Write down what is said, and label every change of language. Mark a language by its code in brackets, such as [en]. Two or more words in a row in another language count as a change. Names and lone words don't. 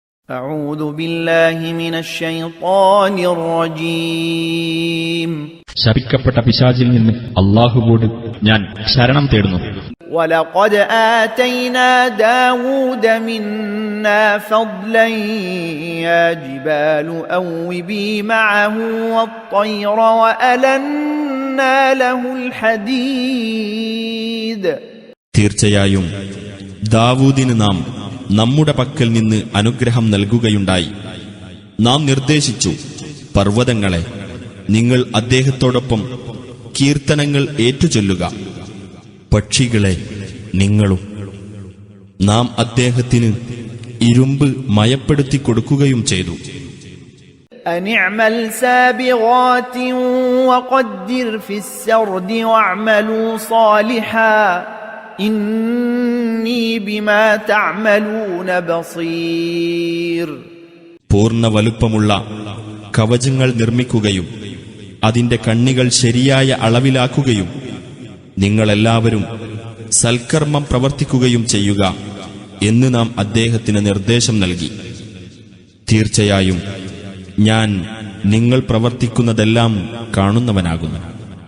[ar] أعوذ بالله من الشيطان الرجيم. [ml] ശപിക്കപ്പെട്ട പിശാചിൽ നിന്ന് അല്ലാഹുവോട് ഞാൻ ശരണം തേടുന്നു. [ar] ولقد آتينا داود منا فضلا يا جبال أوبي معه والطير وألنا له الحديد. [ml] തീർച്ചയായും ദാവൂദിന് നാം നമ്മുടെ പക്കൽ നിന്ന് അനുഗ്രഹം നൽകുകയുണ്ടായി. നാം നിർദ്ദേശിച്ചു, പർവ്വതങ്ങളെ നിങ്ങൾ അദ്ദേഹത്തോടൊപ്പം കീർത്തനങ്ങൾ ഏറ്റുചൊല്ലുക, പക്ഷികളെ നിങ്ങളും. നാം അദ്ദേഹത്തിന് ഇരുമ്പ് മയപ്പെടുത്തി കൊടുക്കുകയും ചെയ്തു. [ar] أنعمل سابغات وقدر في السرد واعملوا صالحا إني بما تعملون بصير. [ml] പൂർണ്ണ വലുപ്പമുള്ള കവചങ്ങൾ നിർമ്മിക്കുകയും അതിന്റെ കണ്ണികൾ ശരിയായ അളവിലാക്കുകയും നിങ്ങളെല്ലാവരും സൽക്കർമ്മം പ്രവർത്തിക്കുകയും ചെയ്യുക എന്ന് നാം അദ്ദേഹത്തിന് നിർദ്ദേശം നൽകി. തീർച്ചയായും ഞാൻ നിങ്ങൾ പ്രവർത്തിക്കുന്നതെല്ലാം കാണുന്നവനാകുന്നു.